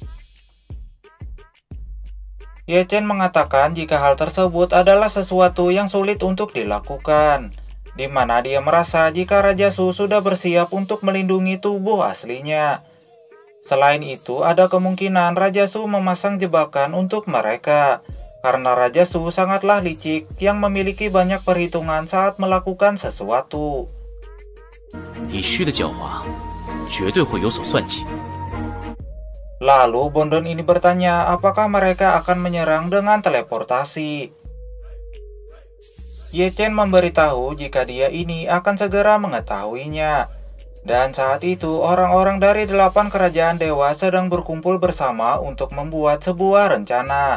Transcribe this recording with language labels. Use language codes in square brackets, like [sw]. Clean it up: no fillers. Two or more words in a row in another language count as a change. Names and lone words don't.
[id] Ye Chen mengatakan jika hal tersebut adalah sesuatu yang sulit untuk dilakukan, di mana dia merasa jika Raja Su sudah bersiap untuk melindungi tubuh aslinya. Selain itu, ada kemungkinan Raja Su memasang jebakan untuk mereka, karena Raja Su sangatlah licik yang memiliki banyak perhitungan saat melakukan sesuatu. [zh] 你虚的狡猾，绝对会有所算计。 [id] Lalu Bondon ini bertanya apakah mereka akan menyerang dengan teleportasi. Ye Chen memberitahu jika dia ini akan segera mengetahuinya. Dan saat itu orang-orang dari 8 kerajaan dewa sedang berkumpul bersama untuk membuat sebuah rencana.